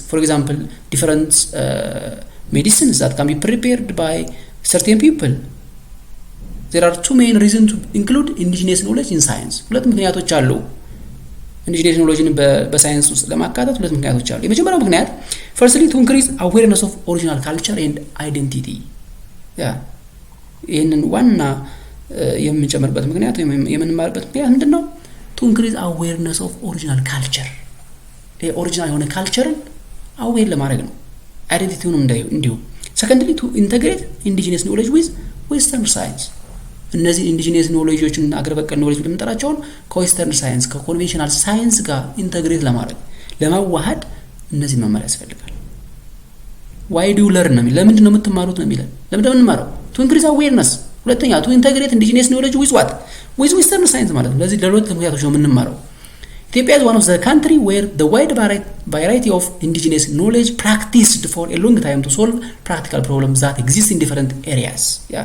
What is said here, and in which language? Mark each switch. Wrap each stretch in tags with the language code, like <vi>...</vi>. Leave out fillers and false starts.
<en>For example, different medicines that can be prepared by certain people. There are two main reasons to include indigenous knowledge in science.</en> <am>ሁለት ምክንያቶች አሉ ኢንዲጂነስ ኖሌጅን በሳይንስ ውስጥ ለማካተት ሁለት ምክንያቶች አሉ። የመጀመሪያው ምክንያት</am> <en>firstly to increase awareness of original culture and identity.</en> <am>ይህንን ዋና የምንጨምርበት ምክንያት ወይም የምንማርበት ምክንያት ምንድነው?</am> <en>to increase awareness of original culture.</en> <am>ኦሪጂናል የሆነ ካልቸርን አዌር ለማድረግ ነው። አይዴንቲቲውንም እንዲሁ።</am> <en>secondly to integrate indigenous knowledge with western science.</en> <am>እነዚህ ኢንዲጂነስ ኖሌጆችን አገር በቀል ኖሌጅ ብንጠራቸው ከዌስተርን ሳይንስ ከኮንቬንሽናል ሳይንስ ጋር ኢንተግሬት ለማድረግ ለማዋሃድ እነዚህ መማር ያስፈልጋል።</am> <en>why do you learn</en> <am>ነው የሚለው? ለምንድን ነው የምትማሩት ነው የሚለው? ለምንድን ነው የምንማረው?</am> <en>to increase awareness።</en> <am>ሁለተኛ</am> <en>to integrate indigenous knowledge with what? with western science</en> <am>ማለት ነው። ለዚህ ለሁለት ምክንያቶች ነው የምንማረው።</am> <en>Ethiopia is one of the country where the wide variety of indigenous knowledge practiced for a long time to solve practical problems that exist in different areas.</en>